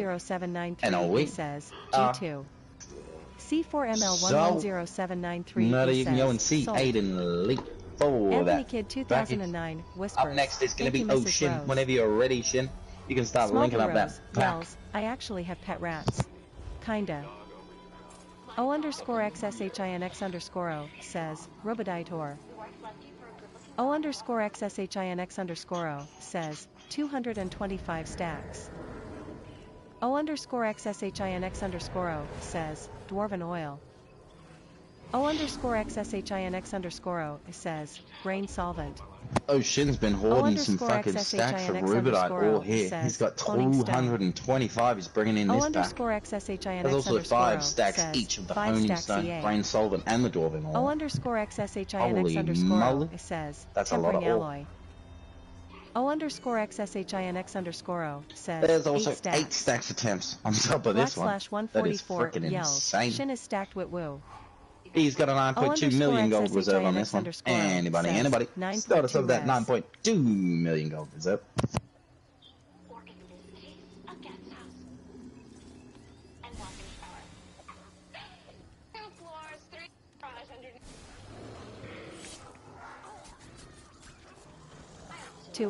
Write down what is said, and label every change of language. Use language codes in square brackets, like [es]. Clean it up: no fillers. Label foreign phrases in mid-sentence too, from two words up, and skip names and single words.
[en] C4ML110793 says, G2. C4ML110793 Murder, you can go and says, see sold. Aiden leap for Anthony that. Kid 2009 whispers, Up next is going to thank be you, Mrs. Ocean. Rose. Whenever you're ready, Shin, you can start Small linking Blue up that Rose pack. yells, I actually have pet rats. Kinda. O_XSHINX_O says, Roboditor. O_XSHINX_O says, 225 stacks. O_XSHINX_O says, Dwarven Oil. O_XSHINX_O says, Grain Solvent. Ocean's been hoarding some O_XSHINX fucking stacks of Rubidite all here. says, He's got Cloning Stone. 225 he's bringing in this pack. O_XSHINX_O There's also 5 stacks says, each of the 5 Honing stacks Stone, EA. Grain Solvent, and the Dwarven Oil. O_XSHINX_O says, That's a lot Tempering of ore. Alloy. O_XSHINX_O says, There's also 8 stacks. 8 stacks of temps on top of this one. That is 144 freaking yells, insane. Shin is stacked with woo. He's got a 9.2 million gold reserve on this one. Anybody, says, anybody? 9.2 Start us off that res. 9.2 million gold reserve. To